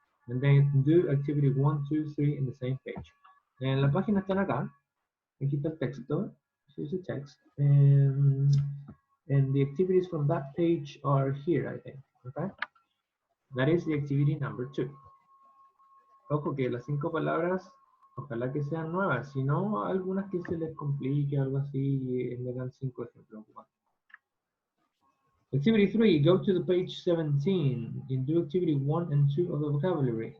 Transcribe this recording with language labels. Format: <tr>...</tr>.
<en>And then do activity 1, 2, 3 in the same page.</en> <es>En la página están acá. Aquí está el texto.</es> <en>Here's the text. And the activities from that page are here, I think. Okay? That is the activity number 2.</en> <es>Ojo que las 5 palabras, ojalá que sean nuevas. Si no, algunas que se les complique, algo así, me dan 5 ejemplos.</es> <en>Activity 3, go to the page 17 and do activity 1 and 2 of the vocabulary.</en>